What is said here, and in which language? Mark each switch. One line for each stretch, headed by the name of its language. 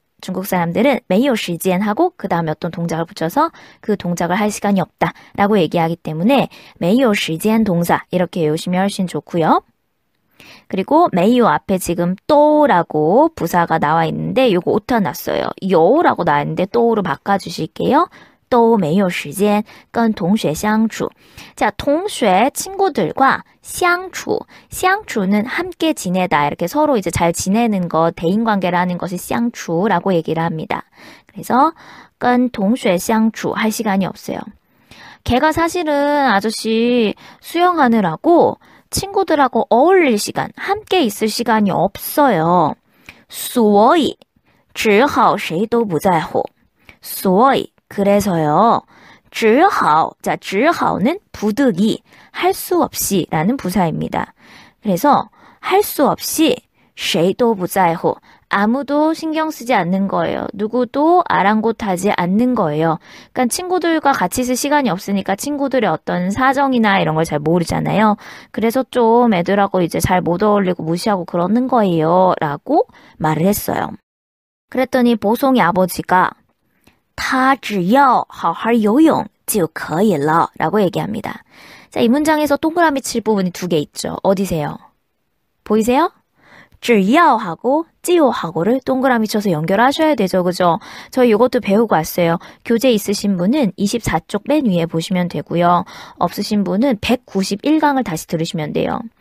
Korean: 중국 사람들은 没有时间 하고 그 다음에 어떤 동작을 붙여서 그 동작을 할 시간이 없다 라고 얘기하기 때문에 没有时间 동사 이렇게 외우시면 훨씬 좋고요. 그리고 没有 앞에 지금 또라고 부사가 나와 있는데 요거 오타 났어요. 요라고 나와 있는데 또로 바꿔주실게요.
Chinese: 都没有时间跟同学相处.
Korean: 자, 同学 친구들과 相处. 相处는 함께 지내다. 이렇게 서로 이제 잘 지내는 것, 대인 관계를 하는 것이 相处라고 얘기를 합니다. 그래서 跟同学相处 할 시간이 없어요. 걔가 사실은 아저씨 수영하느라고 친구들하고 어울릴 시간, 함께 있을 시간이 없어요.
Chinese: 所以只好谁都不在乎.
Korean: 所以 그래서요. 只好 자, 只好는 부득이 할 수 없이 라는 부사입니다. 그래서 할 수 없이 谁都不在乎 아무도 신경 쓰지 않는 거예요. 누구도 아랑곳하지 않는 거예요. 그러니까 친구들과 같이 있을 시간이 없으니까 친구들의 어떤 사정이나 이런 걸 잘 모르잖아요. 그래서 좀 애들하고 이제 잘 못 어울리고 무시하고 그러는 거예요. 라고 말을 했어요. 그랬더니 보송이 아버지가
Chinese: 他只要好好游泳就可以了
Korean: 라고 얘기합니다. 자, 이 문장에서 동그라미 칠 부분이 두 개 있죠. 어디세요? 보이세요? 只要 하고 只有 하고를 동그라미 쳐서 연결하셔야 되죠. 그죠? 저희 이것도 배우고 왔어요. 교재 있으신 분은 24쪽 맨 위에 보시면 되고요. 없으신 분은 191강을 다시 들으시면 돼요.